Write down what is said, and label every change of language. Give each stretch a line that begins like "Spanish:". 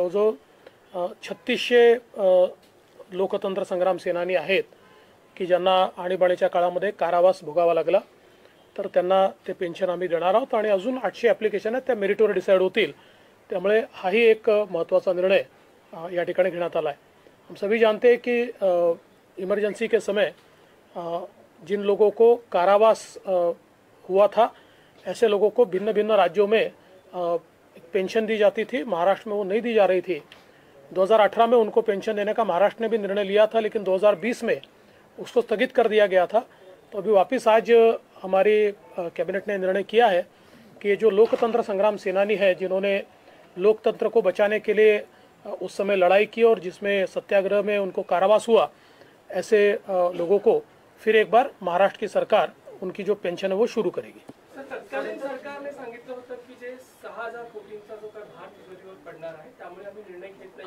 Marathi: जवळजवळ 3600 लोकतंत्र संग्राम सेनानी आहेत की ज्यांना आणीबाणीच्या काळामध्ये कारावास भोगावा लागला, तर त्यांना ते पेन्शन आम्ही देणार आहोत. आणि अजून 800 ॲप्लिकेशन आहेत, त्या मेरिटवर डिसाईड होतील. त्यामुळे हाही एक महत्त्वाचा निर्णय या ठिकाणी घेण्यात आला है.
Hindi: हम सभी जानते हैं कि इमरजेंसी के समय जिन लोगों को कारावास हुआ था, ऐसे लोगों को भिन्न भिन्न राज्यों में पेंशन दी जाती थी. महाराष्ट्र में वो नहीं दी जा रही थी. 2018 में उनको पेंशन देने का महाराष्ट्र ने भी निर्णय लिया था, लेकिन 2020 में उसको स्थगित कर दिया गया था. तो अभी वापस आज हमारी कैबिनेट ने निर्णय किया है कि जो लोकतंत्र संग्राम सेनानी है, जिन्होंने लोकतंत्र को बचाने के लिए उस समय लड़ाई की और जिसमें सत्याग्रह में उनको कारावास हुआ, ऐसे लोगों को फिर एक बार महाराष्ट्र की सरकार उनकी जो पेंशन है वो शुरू करेगी.
Marathi: तत्कालीन सरकारने सांगितलं होतं की जे 6000 कोटींचा जो काही भार तिजोरीवर पडणार आहे, त्यामुळे आम्ही निर्णय घेत नाही.